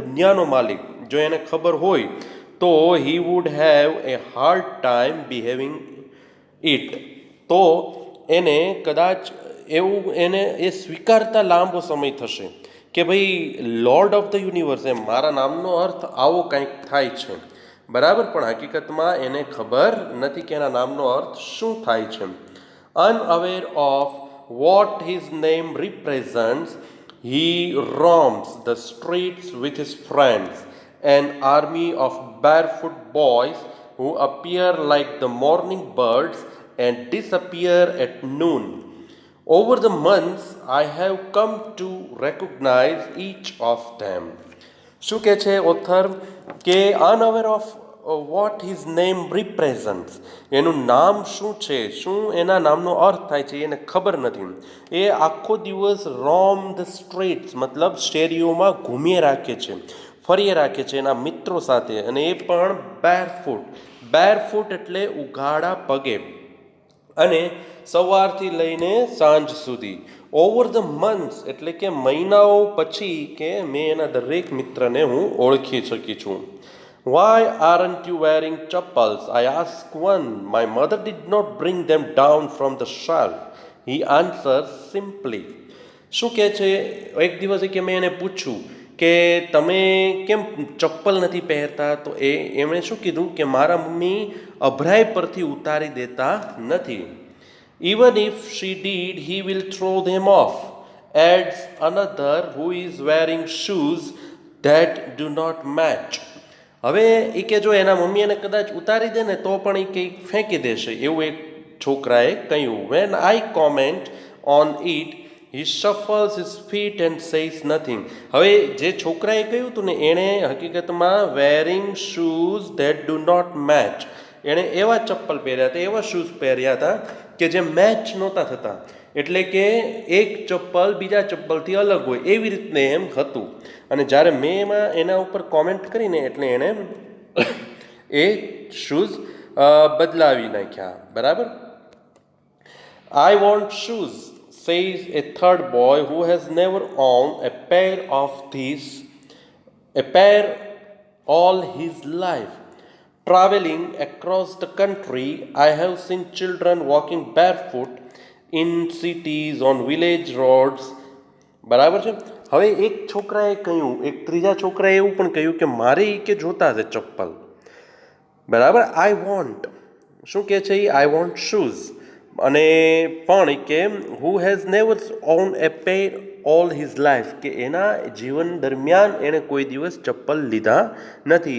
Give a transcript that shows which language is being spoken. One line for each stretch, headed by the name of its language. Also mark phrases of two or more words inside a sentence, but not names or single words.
Gujarati: દુનિયાનો માલિક, જો એને ખબર હોય તો
English: He would have a hard time behaving it,
Gujarati: તો એને કદાચ એવું એને એ સ્વીકારતા લાંબો સમય થશે કે ભાઈ
English: Lord of the Universe,
Gujarati: એમ મારા નામનો અર્થ આવો કંઈક થાય છે, બરાબર, પણ હકીકતમાં એને ખબર નથી કે એના નામનો અર્થ શું થાય છે.
English: unaware of what his name represents, he roams the streets with his friends, an army of barefoot boys who appear like the morning birds and disappear at noon. Over the months, I have come to recognize each of them.
Gujarati: શું કહે છે ઓથર કે
English: unaware of what his name represents,
Gujarati: એનું નામ શું છે, શું એના નામનો અર્થ થાય છે એને ખબર નથી. એ આખો દિવસ
English: roam the streets,
Gujarati: મતલબ શેરીઓમાં ઘૂમીએ રાખે છે, ફરીએ રાખે છે એના મિત્રો સાથે, અને એ પણ બેરફૂટ. બેરફૂટ એટલે ઉઘાડા પગે, અને સવારથી લઈને સાંજ સુધી.
English: over the months
Gujarati: એટલે કે મહિનાઓ પછી કે મેં એના દરેક મિત્રને હું ઓળખી શકી છું.
English: Why aren't you wearing chappals? I asked one. My mother did not bring them down from the shelf. He answers simply.
Gujarati: શું કહે છે, એક દિવસે કે મેં એને પૂછ્યું કે તમે કેમ ચપ્પલ નથી પહેરતા, તો એમણે શું કીધું કે મારા મમ્મી અભરાઈ પરથી ઉતારી દેતા નથી.
English: Even if she did, he will throw them off, adds another who is wearing shoes that do not match.
Gujarati: હવે એ કે જો એના મમ્મી એને કદાચ ઉતારી દે ને તો પણ એ કંઈક ફેંકી દેશે, એવું એક છોકરાએ કહ્યું.
English: When I comment on it, he shuffles his feet and says nothing.
Gujarati: હવે જે છોકરાએ કહ્યું હતું ને, એણે હકીકતમાં
English: wearing shoes that do not match,
Gujarati: એણે એવા ચપ્પલ પહેર્યા હતા, એવા શૂઝ પહેર્યા હતા કે જે મેચ નહોતા થતા, એટલે કે એક ચપ્પલ બીજા ચપ્પલથી અલગ હોય એવી રીતને એમ હતું. અને જ્યારે મેં એના ઉપર કોમેન્ટ કરીને એટલે એણે એ શૂઝ બદલાવી નાખ્યા. બરાબર.
English: I want shoes, says a third boy who has never owned a pair all his life. Traveling across the country, I have seen children walking barefoot in cities, on village roads.
Gujarati: બરાબર છે. હવે એક છોકરાએ કહ્યું, એક ત્રીજા છોકરાએ એવું પણ કહ્યું કે મારે કે જોતા છે ચપ્પલ. બરાબર.
English: I want,
Gujarati: શું કહે છે એ?
English: I want shoes.
Gujarati: અને પણ કે
English: who has never own a pair all his life,
Gujarati: કે એના જીવન દરમિયાન એણે કોઈ દિવસ ચપ્પલ લીધા નથી.